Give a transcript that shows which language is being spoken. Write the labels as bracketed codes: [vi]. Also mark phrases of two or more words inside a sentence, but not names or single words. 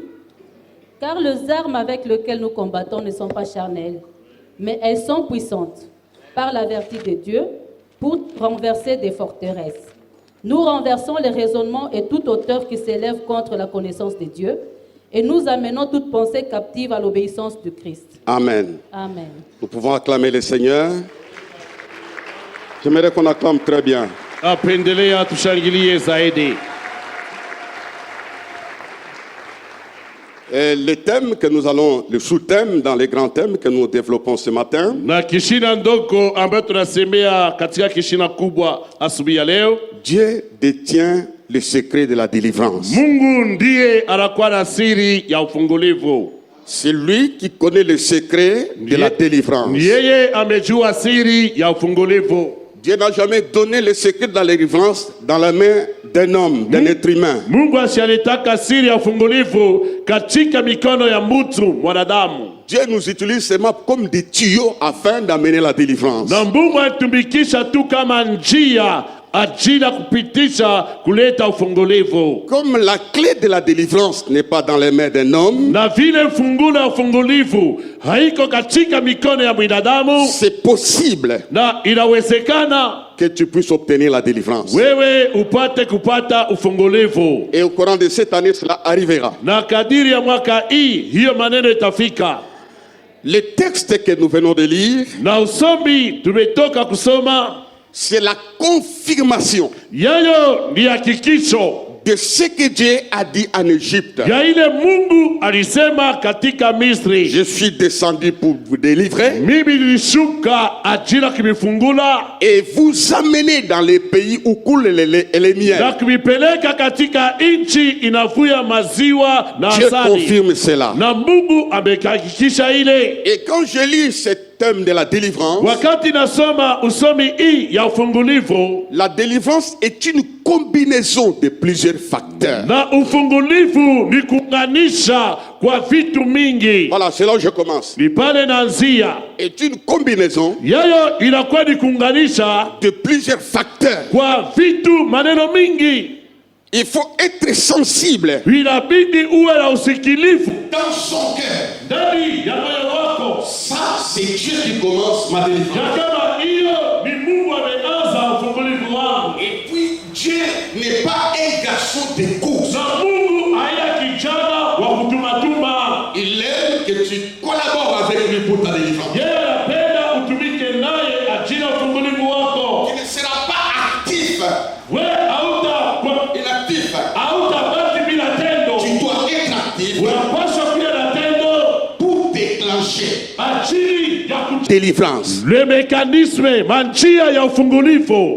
[fr] Car les armes avec lesquelles nous combattons ne sont pas charnelles, mais elles sont puissantes par la vertu de Dieu pour renverser des forteresses. Nous renversons les raisonnements et toute hauteur qui s'élève contre la connaissance de Dieu et nous amenons toute pensée captive à l'obéissance du Christ. Amen. Amen. Nous pouvons acclamer le Seigneur. J'aimerais qu'on acclame très bien. [sw] Apendelea tushangilie zaidi. [fr] Et le thème que nous allons, le sous-thème dans les grands thèmes que nous développons ce matin, [sw] Na kishina ndogo ambayo tunasemea katika kishina kubwa asubuhi ya leo, [fr] Dieu détient le secret de la délivrance. [sw] Mungu ndiye anakuwa na siri ya ufungulivu. [fr] C'est lui qui connaît le secret de la délivrance. [sw] Ni yeye amejua siri ya ufungulivu. [fr] Dieu n'a jamais donné le secret de la délivrance dans la main d'un homme, d'un être humain. [sw] Mungu asialitaka siri ya ufungulivu katika mikono ya mtu mwanadamu. [fr] Dieu nous utilise seulement comme des tuyaux afin d'amener la délivrance. [sw] Na Mungu anatumikisha tu kama njia ajili ya kupitisha kuleta ufungulivu. [fr] Comme la clé de la délivrance n'est pas dans les mains d'un homme, [sw] Na vile fungulo ya ufungulivu haiko katika mikono ya binadamu, [fr] c'est possible [sw] na inawezekana [fr] que tu puisses obtenir la délivrance. [sw] wewe upate kupata ufungulivu. [fr] Et au courant de cette année, cela arrivera. [sw] Na kadiri ya mwaka hii hiyo maneno itafika. [fr] Le texte que nous venons de lire, [sw] Na usomi tumetoka kusoma, [fr] c'est la confirmation [sw] yayo ni hakikisho [fr] de ce que Dieu a dit en Égypte. [sw] ya ile Mungu alisema katika Misri. [fr] Je suis descendu pour vous délivrer [sw] Mimi nilishuka ajili ya kumifungula [fr] et vous amener dans les pays où coulent les laits et les [sw] na [fr] miels. [sw] kumipeleka katika nchi inavuya maziwa na [fr] Dieu [sw] asali. [fr] confirme cela. [sw] Na Mungu amehakikisha ile. [fr] Et quand je lis ce thème de la délivrance, [sw] Wakati nasoma usomi hii ya ufungulivu, [fr] la délivrance est une combinaison de plusieurs facteurs. [sw] na ufungulivu ni kuunganisha kwa vitu mingi. [fr] Voilà, c'est là où je commence. [sw] Ni pale naanzia. [fr] Est une combinaison [sw] Yayo inakuwa ni kuunganisha [fr] de plusieurs facteurs. [sw] kwa vitu maneno mingi. [fr] Il faut être sensible [sw] Inabidi uwe na usikilivu [fr] Dans son cœur. [sw] ndani ya moyo wako. [fr] Ça, c'est Dieu qui commence ma délivrance. [sw] Ya kama hiyo ni Mungu ameanza ufungulivu wangu. [fr] Et puis, Dieu n'est pas un garçon de course. [sw] Na Mungu haya kijana wa kutumatuma. [fr] Il aime que tu collabores avec lui pour ta délivrance. [sw] Yeye anapenda utumike naye ajili ya ufungulivu wako. [fr] Tu ne seras pas actif, [sw] We [fr] inactif. [sw] hautabaki bila tendo. [fr] Tu dois être actif [sw] Unapaswa kuwa na tendo [fr] pour déclencher [sw] ajili ya [fr] délivrance. le mécanisme [sw] manjia ya ufungulivu.